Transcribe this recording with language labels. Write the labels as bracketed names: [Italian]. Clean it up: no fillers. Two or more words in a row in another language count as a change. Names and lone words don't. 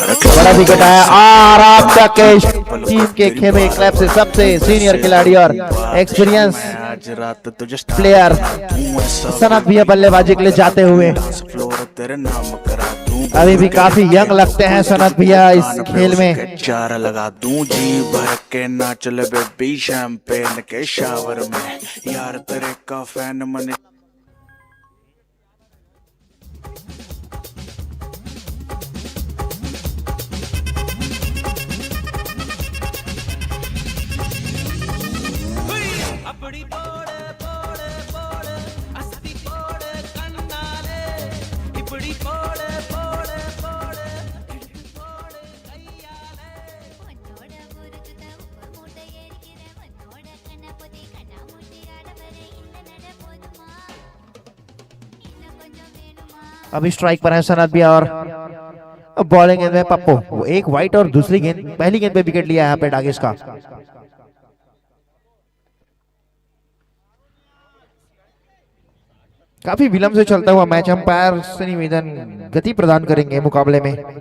[Hindi] बड़ा विकेट आया और आपका कैच टीम के खेमे क्लब से सबसे सीनियर खिलाड़ी और [English] experience player [Hindi] सनत भैया बल्लेबाजी के लिए जाते हुए। अभी भी काफी यंग लगते हैं सनत भैया इस खेल में। चार लगा दूं जी भर के ना चले [English] baby champagne [Hindi] के शावर में यार तेरे का फैन मन। [Tamil] அப்படி போடு போடு போடு அஸ்தி போடு கண்ணாலே இப்படி போடு போடு போடு போடு கையாலே உன்னோட ஊருக்கு உப்பு மூட்டை ஏறிக்கிற உன்னோட கண்ணப்பொதி கண்ணா மூட்டி ஆடவரை இந்த நட போதுமா இன்னும் கொஞ்சம் வேணுமா। [Hindi] अभी स्ट्राइक पर है सनत भैया और बॉलिंग गेंद में पप्पू। वो एक वाइट और दूसरी गेंद पहली गेंद पे विकेट लिया यहाँ पे डागेश का। काफी विलंब से चलता हुआ मैच। अंपायर से निवेदन गति प्रदान करेंगे मुकाबले में।